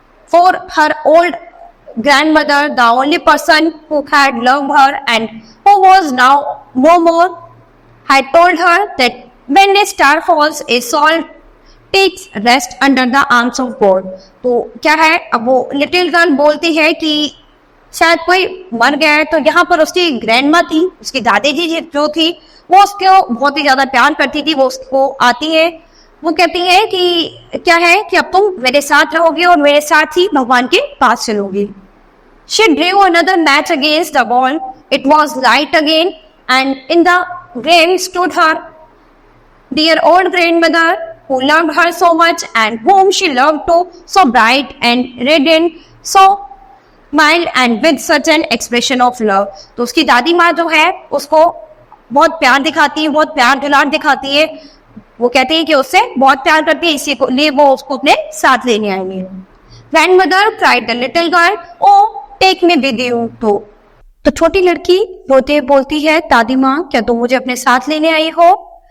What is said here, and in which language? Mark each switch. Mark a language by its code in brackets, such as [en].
[en] For her old grandmother, the only person who had loved her and who was now no more, had told her that when a star falls, a soul takes rest under the arms of God। [hi] तो क्या है, अब वो little girl बोलती है कि शायद कोई मर गया है। तो यहाँ पर उसकी ग्रैंडमा थी, उसकी दादी जी जो थी, वो उसको बहुत ही ज्यादा प्यार करती थी। वो उसको आती है, वो कहती है कि क्या है कि अब तुम मेरे साथ रहोगे और मेरे साथ ही भगवान के पास चलोगी। [en] She drew another match against the wall. It was light again, and in the flame stood her dear old grandmother, who loved her so much and whom she loved too, so bright and radiant, so mild and with such an expression of love। [hi] तो उसकी दादी माँ जो है उसको बहुत प्यार दिखाती है, बहुत प्यार दुलार दिखाती है। वो कहती है कि उससे बहुत प्यार करती है, इसीलिए वो उसको अपने साथ लेने आएंगे। [en] Grandmother cried the little girl, oh take me with you। [hi] तो छोटी लड़की रोते बोलती है, दादी माँ क्या तुम मुझे अपने साथ लेने आई हो?